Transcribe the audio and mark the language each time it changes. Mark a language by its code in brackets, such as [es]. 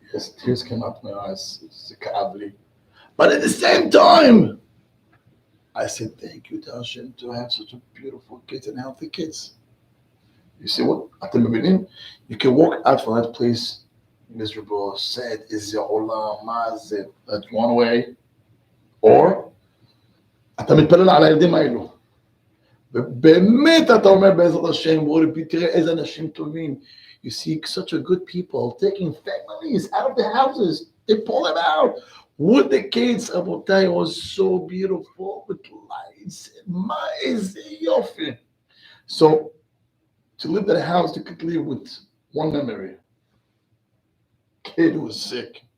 [en] Yes, tears came out my eyes. It's כאב. But at the same time, I said, thank you to Hashem to have such a beautiful kids and healthy kids. You see what? [he] אתם מבינים? [en] You can walk out from that place miserable, sad, [he] איזה עולם, מה זה, [en] that one way, or [he] אתה מתפלל על הילדים האלו. ובאמת אתה אומר בעזרת השם, תראה איזה אנשים טובים. [en] You see such a good people taking families out of the houses. They pull them out. With the kids, רבותיי, was so beautiful with lights. [he] מה איזה יופי. [en] So, to live in a house, you could live with one memory. Kid who was sick.